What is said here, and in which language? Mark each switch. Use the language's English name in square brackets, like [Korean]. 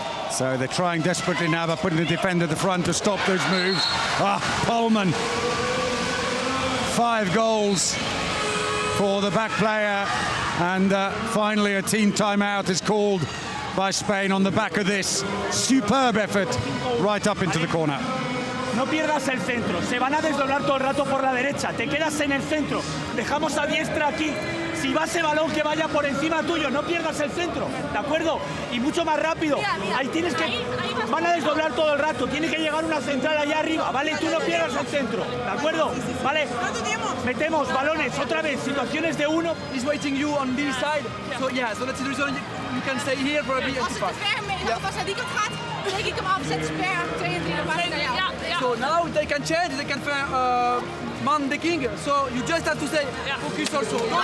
[English] So they're trying desperately now by putting the defender at the front to stop those moves. Polman. 5 goals for the back player. And finally a team timeout is called by Spain on the back of this superb effort right up into the corner. [Spanish] No pierdas el centro, se van a desdoblar todo el rato por la derecha, te quedas en el centro, dejamos a diestra aquí, si va ese balón que vaya por encima tuyo, no pierdas el centro, ¿de acuerdo? Y mucho más rápido, ahí tienes que, van a desdoblar todo el rato, tiene que llegar una central allá arriba, ¿vale? Tú no pierdas el centro, ¿de acuerdo? ¿Vale? Metemos balones, otra vez, situaciones de uno. [English] He's waiting you on this side. So yeah, so that's the reason you can stay here for a bit. [Dutch] Als het te ver mee, als hij die kant gaat, breek ik hem af, zet sper, 2 en 3 naar buiten naar jou. [English] So now they can change, they can find man the king. So you just have to say focus also.